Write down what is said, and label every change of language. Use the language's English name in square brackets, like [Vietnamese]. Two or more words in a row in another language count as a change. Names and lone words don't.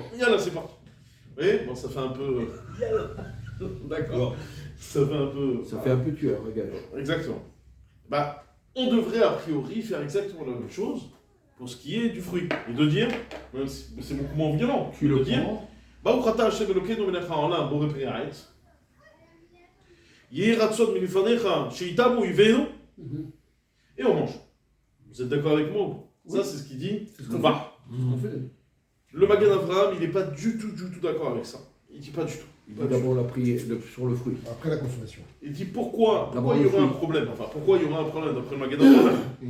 [French] yallah, c'est parti. Vous voyez, bon, ça fait un peu. D'accord. Ça fait un peu. Ça fait un peu tueur, regarde. Exactement. Bah, on devrait a priori faire exactement la même chose pour ce qui est du fruit. Et de dire, même si c'est beaucoup moins violent, Tu de le dire, prends. [Hebrew] ברוך אתה השם אלוקינו מלך העולם בורא פרי הארץ. יהי רצון מלפניך שיתמו עוונינו. [French] Et on mange. Vous êtes d'accord avec moi? Ça, c'est ce qu'il dit. C'est ce qu'on Bah, On fait. le Magen Avraham, il n'est pas du tout d'accord avec ça. Il dit pas du tout. Il dit d'abord la prière sur le fruit. Après la consommation. Il dit pourquoi D'abord il y le aurait un fruit. problème. Enfin, pourquoi il y aurait un problème d'après le Magen Avraham?